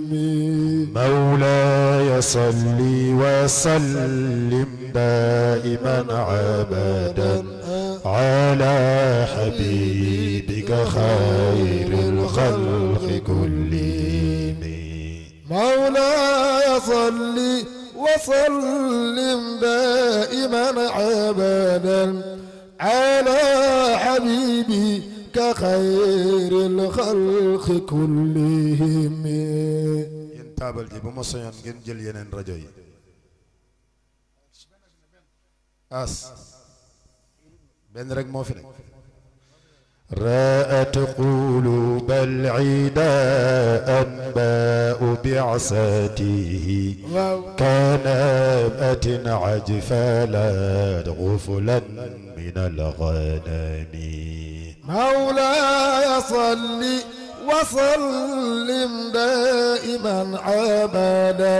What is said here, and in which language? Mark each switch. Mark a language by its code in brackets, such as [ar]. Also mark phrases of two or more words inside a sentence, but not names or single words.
[ar] مولاي صل وسلم دائما أبدا على حبيبك خير الخلق كلهم. مولاي صل وسلم دائما أبدا على حبيبك خير الخلق كلهم. [wo] yéen taabal ji bu ma soñoon ngeen jël yeneen rajo yi as benn rek moo fi nekk. [ar] رأت قلوب العدا أنباء بعثاته كنبأة عجفلت غفلا من الغنم. مولاي صل وسلم دائما أبدا.